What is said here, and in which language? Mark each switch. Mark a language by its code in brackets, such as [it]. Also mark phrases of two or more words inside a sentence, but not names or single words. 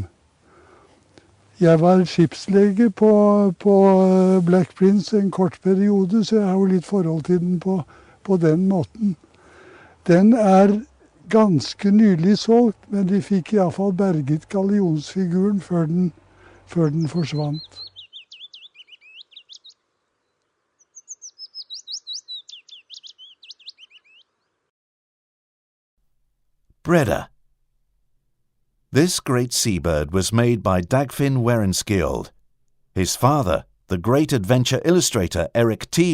[no] Jeg var skipslege på Black Prince en kort periode, så jeg har jo litt forhold til den på den måten. Den er ganske nylig solgt, men de fikk i hvert fall berget gallionsfiguren før den forsvant. Breda. [en] This great seabird was made by Dagfinn Werenskiold. His father, the great adventure illustrator Eric T.